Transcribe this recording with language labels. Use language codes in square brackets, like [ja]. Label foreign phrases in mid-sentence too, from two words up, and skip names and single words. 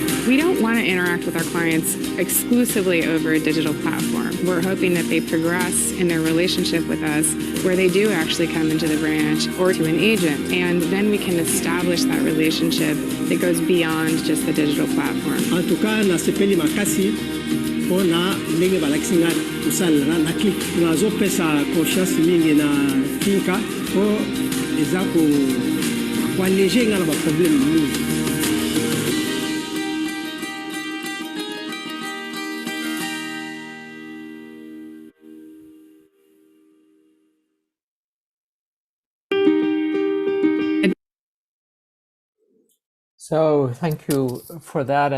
[en] We don't want to interact with our clients exclusively over a digital platform. We're hoping that they progress in their relationship with us where they do actually come into the branch or to an agent, and then we can establish that relationship that goes beyond just the digital platform. [fr] En tout cas, [ln] nasepeli makasi mpona ndenge balakisi nga kosalela na click nazopesa confiance mingi na Finca po eza koalege nga na baproblème mingi. [en] So thank you for that.